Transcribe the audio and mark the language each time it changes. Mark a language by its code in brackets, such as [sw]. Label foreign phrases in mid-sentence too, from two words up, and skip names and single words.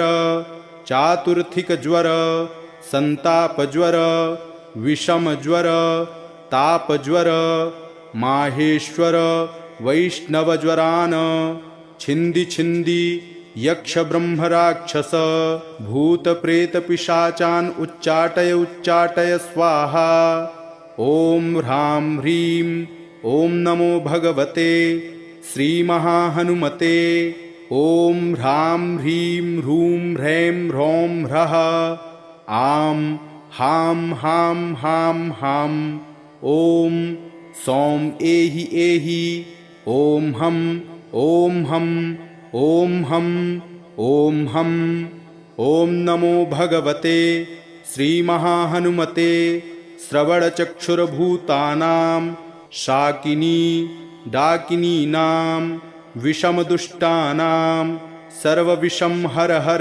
[sa] चातुर्थिकज्वर संतापज्वर विषमज्वर तापज्वर माहेश्वर वैष्णवज्वरान् छिंदी छिंदी यक्ष ब्रह्म राक्षस भूत प्रेत पिशाचान् उच्चाटय स्वाहा। ओम ह्रां ह्रीं ओम नमो भगवते श्री महाहनुमते। ओम ह्रां ह्रीं ह्रूं ह्रैं ह्रौं ह्रः आं हां हां हां हां। ओम सौं एहि एहि ओम हम ओम हम ओम हम ओम हम। ओम नमो भगवते श्री महाहनुमते श्रवणचक्षुर्भूतानां शाकिनी डाकिनीनां विषमदुष्टानां सर्वविषं हर हर।